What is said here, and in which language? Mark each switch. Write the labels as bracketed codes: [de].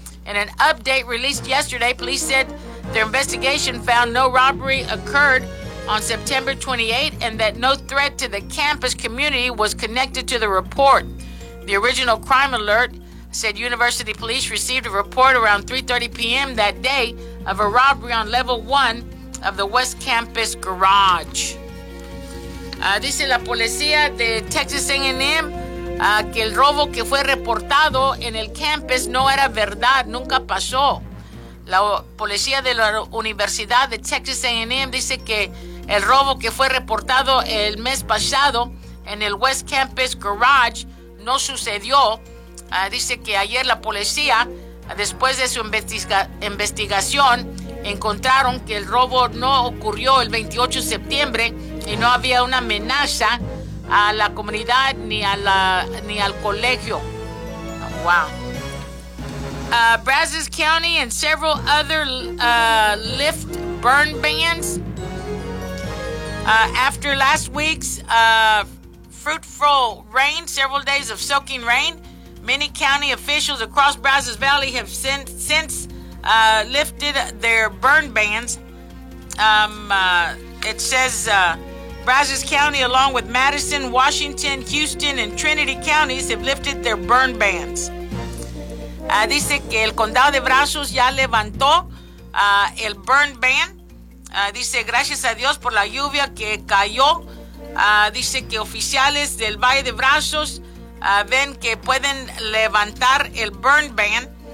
[en] In an update released yesterday, police said their investigation found no robbery occurred on September 28 and that no threat to the campus community was connected to the report. The original crime alert said university police received a report around 3:30 p.m. that day of a robbery on level 1 of the West Campus garage. [es] Dice la policía de Texas A&M que el robo que fue reportado en el campus no era verdad, nunca pasó. La policía de la Universidad de Texas A&M dice que el robo que fue reportado el mes pasado en el West Campus garage no sucedió. Dice que ayer la policía, después de su investigación, encontraron que el robo no ocurrió el 28 de septiembre y no había una amenaza a la comunidad ni al colegio. [en] Oh, wow. Brazos County and several other Lyft burn bans. After last week's fruitful rain, several days of soaking rain, many county officials across Brazos Valley have since lifted their burn bans. It says Brazos County, along with Madison, Washington, Houston, and Trinity counties, have lifted their burn bans. [es] Dice que el condado de Brazos ya levantó el burn ban. Dice, gracias a Dios por la lluvia que cayó. Dice que oficiales del Valle de Brazos ven que pueden levantar el burn ban.